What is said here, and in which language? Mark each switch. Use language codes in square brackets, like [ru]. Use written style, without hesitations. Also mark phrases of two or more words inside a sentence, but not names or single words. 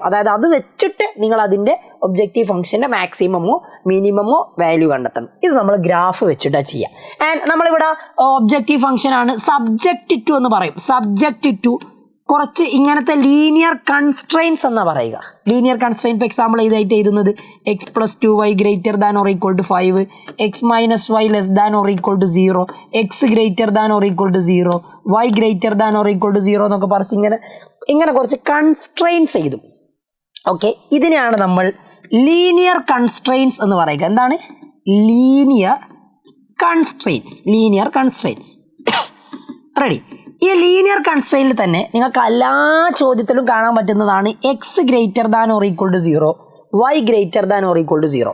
[ml] അതായത് അത് വെച്ചിട്ട് നിങ്ങൾ അതിൻ്റെ [en] objective function's maximum-o minimum-o value [ml] കണ്ടെത്തണം. ഇത് നമ്മൾ ഗ്രാഫ് വെച്ചിട്ടാണ് ചെയ്യുക. ആൻഡ് നമ്മളിവിടെ [en] objective function-aanu subject to [ml] എന്ന് പറയും. [en] subject to [ml] കുറച്ച് ഇങ്ങനത്തെ [en] linear constraints [ml] എന്നാ പറയുക. [en] linear constraint [ml] ഇപ്പോൾ എക്സാമ്പിൾ ഇതായിട്ട് എഴുതുന്നത് x + 2y > ≤ 5, x - y < ≤ 0, x > 0, y > 0 എന്നൊക്കെ പറഞ്ഞ് ഇങ്ങനെ കുറച്ച് കൺസ്ട്രെയിൻസ് എഴുതും. ഓക്കെ, ഇതിനെയാണ് നമ്മൾ [en] linear constraints [ml] എന്ന് പറയുക. എന്താണ് [en] linear constraints? [ml] റെഡി? ഈ [en] linear constraint-il [ml] തന്നെ നിങ്ങൾക്ക് എല്ലാ ചോദ്യത്തിലും കാണാൻ പറ്റുന്നതാണ് x > ≤ 0, y > 0.